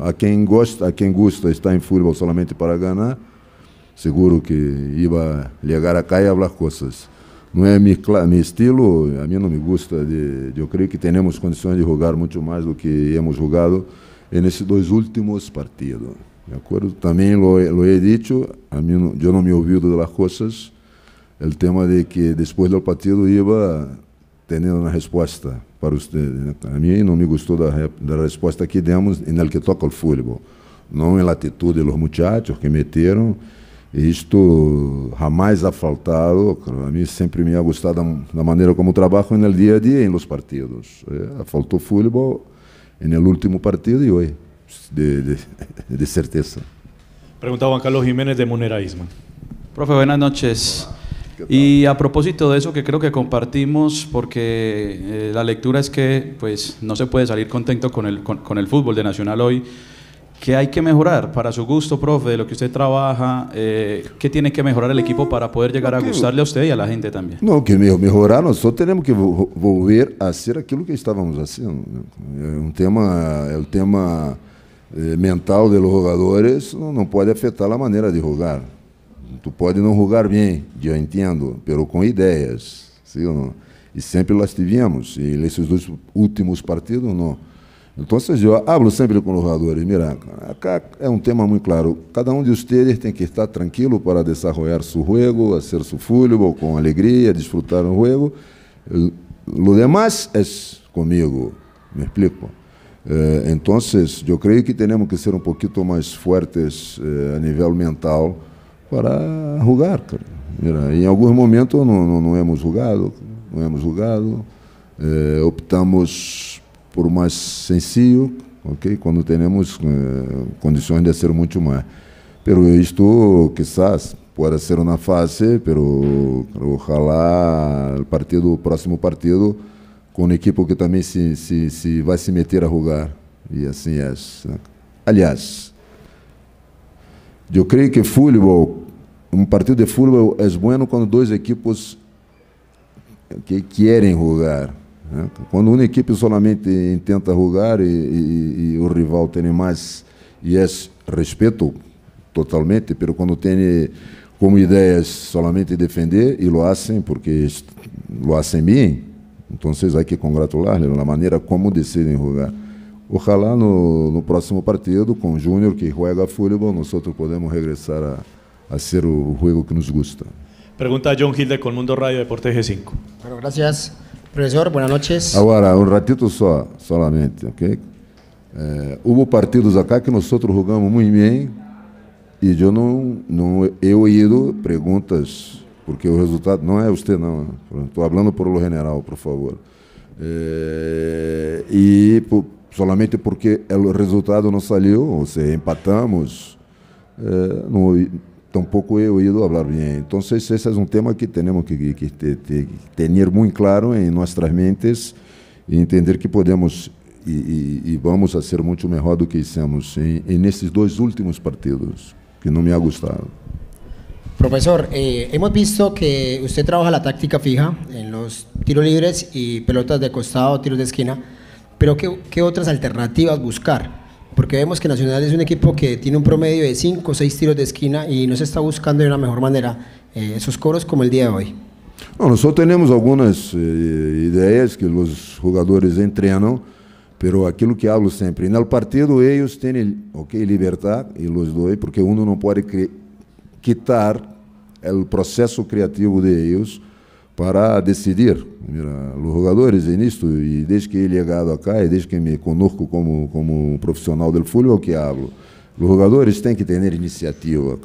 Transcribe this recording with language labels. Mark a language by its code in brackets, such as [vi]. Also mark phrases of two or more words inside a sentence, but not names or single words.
[pt] A quem gusta estar em futebol solamente para ganhar, seguro que ia chegar acá e falar coisas. Não é meu estilo, a mim não me gusta. Eu creio que temos condições de jogar muito mais do que hemos jogado nesses dois últimos partidos. De acordo? [es] Também lo he dicho, [pt] a mim, eu não me ouvido das coisas, o tema de que depois do partido ia tendo uma resposta para você. A mim não me gostou da resposta que demos no que toca ao futebol, não na atitude dos muchachos que meteram. Isto jamais ha faltado. A mim sempre me ha gostado da maneira como trabalho no dia a dia em [es] los partidos. [pt] Faltou futebol no último partido e hoje. De certeza. [es] Pregunta Juan Carlos Jiménez de Munera Isman. Profe, buenas noches. Y a propósito de eso que creo que compartimos, porque la lectura es que pues, no se puede salir contento con el fútbol de Nacional hoy. ¿Qué hay que mejorar para su gusto, profe, de lo que usted trabaja? ¿Qué tiene que mejorar el equipo para poder llegar a gustarle a usted y a la gente también? No, que mejorar, nosotros tenemos que volver a hacer aquilo que estábamos haciendo. El tema mental de los [pt] jogadores não pode afetar a maneira de jogar. Tu pode não jogar bem, eu entendo, pero com ideias, sim ou não? E sempre las tivemos, e nesses dois últimos partidos não. Então, eu hablo sempre com os jogadores, [es] mira, acá [pt] é tema muito claro, cada de vocês tem que estar tranquilo para desenvolver seu jogo, fazer seu futebol com alegria, desfrutar do jogo. [es] Lo demás [pt] é comigo, me explico? Então, eu creio que temos que ser pouquinho mais fortes a nível mental para jogar. Mira, em alguns momentos não hemos jogado, optamos por mais sencillo, ok? Quando temos condições de ser muito mais. Pero isto, quizás, pode ser uma fase, [es] pero ojalá [pt] o próximo partido com um equipe que também se vai se meter a jogar. E assim é. Aliás, eu creio que futebol, partido de futebol é bom quando dois equipos que querem jogar. Né? Quando uma equipe solamente tenta jogar e o rival tem mais, e é respeito totalmente, mas quando tem como ideias solamente defender, e [es] lo hacen porque lo hacen [pt] bem, então há que congratular-lhe na maneira como decidem jogar. Ojalá no próximo partido, com o Júnior que joga futebol, nós podemos regressar a ser o jogo que nos gusta. [es] Pregunta John Gil de Colmundo Radio Deportes G5. Bueno, gracias, profesor. Buenas noches. [pt] Agora, [es] ratito solamente, [pt] ok? Houve partidos acá que nós jogamos muito bem e eu não he ouído perguntas, porque o resultado não é você, não. Estou falando [es] por lo general, por favor. [pt] Solamente porque o resultado não saiu, ou seja, empatamos, tampouco he ouído falar bem. Então, esse é tema que temos que ter muito claro em nossas mentes e entender que podemos e vamos a ser muito melhor do que hicimos nesses dois últimos partidos, que não me ha gostado. [es] Profesor, hemos visto que usted trabaja la táctica fija en los tiros libres y pelotas de costado, tiros de esquina, pero ¿qué otras alternativas buscar? Porque vemos que Nacional es un equipo que tiene un promedio de 5 o 6 tiros de esquina y no se está buscando de una mejor manera esos cobros como el día de hoy. [pt] Não, nós só temos algumas ideias que os jogadores treinam, pero aquilo que hablo sempre, no partido eles têm libertad e [es] los doy, [pt] porque uno não pode quitar o processo criativo de eles para decidir. Mira, os jogadores nisto, e desde que he chegado acá, e desde que me conozco como profissional do futebol, que hablo, os jogadores têm que ter iniciativa.